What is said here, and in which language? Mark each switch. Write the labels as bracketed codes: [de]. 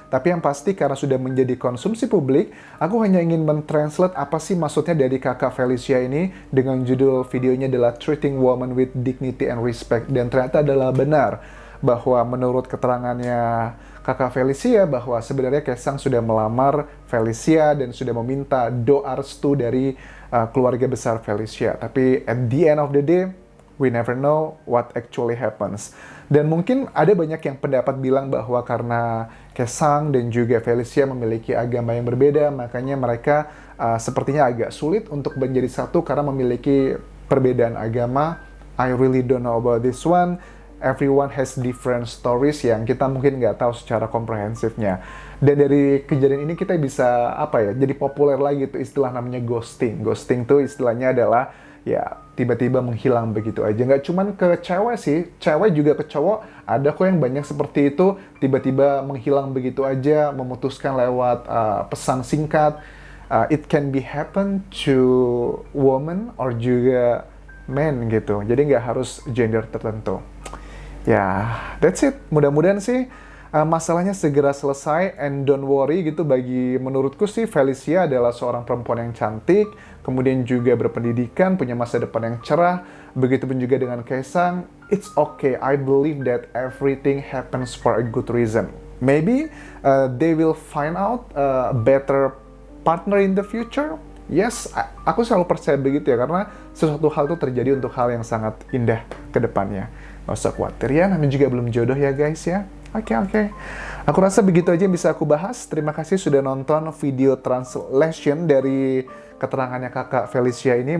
[id] Tapi yang pasti karena sudah menjadi konsumsi publik, aku hanya ingin mentranslate apa sih maksudnya dari kakak Felicia ini, dengan judul videonya adalah [en] Treating Women with Dignity and Respect. [id] Dan ternyata adalah benar bahwa menurut keterangannya kakak Felicia, bahwa sebenarnya Kaisang sudah melamar Felicia dan sudah meminta doa restu dari keluarga besar Felicia. [en] Tapi at the end of the day, we never know what actually happens. [id] Dan mungkin ada banyak yang pendapat bilang bahwa karena Kaisang dan juga Felicia memiliki agama yang berbeda, makanya mereka sepertinya agak sulit untuk menjadi satu karena memiliki perbedaan agama. [en] I really don't know about this one. Everyone has different stories [id] yang kita mungkin nggak tahu secara komprehensifnya. Dan dari kejadian ini kita bisa jadi populer lagi tuh istilah namanya ghosting. Ghosting tuh istilahnya adalah ya tiba-tiba menghilang begitu aja. Nggak cuman ke cewek sih, cewek juga ke cowok. Ada kok yang banyak seperti itu, tiba-tiba menghilang begitu aja, memutuskan lewat pesan singkat. [en] it can be happen to woman or juga men gitu. [id] Jadi nggak harus gender tertentu. Ya, [en] that's it. [id] Mudah-mudahan sih masalahnya segera selesai, [en] and don't worry [id] gitu. Bagi menurutku sih Felicia adalah seorang perempuan yang cantik, kemudian juga berpendidikan, punya masa depan yang cerah. Begitupun juga dengan Kaesang. [en] It's okay. I believe that everything happens for a good reason. Maybe they will find out a better partner in the future. [id] Yes, aku selalu percaya begitu ya, karena sesuatu hal itu terjadi untuk hal yang sangat indah ke depannya. Nggak usah khawatir ya, namanya juga belum jodoh ya guys ya. Oke. Aku rasa begitu aja yang bisa aku bahas. Terima kasih sudah nonton video translation dari keterangannya kakak Felicia ini.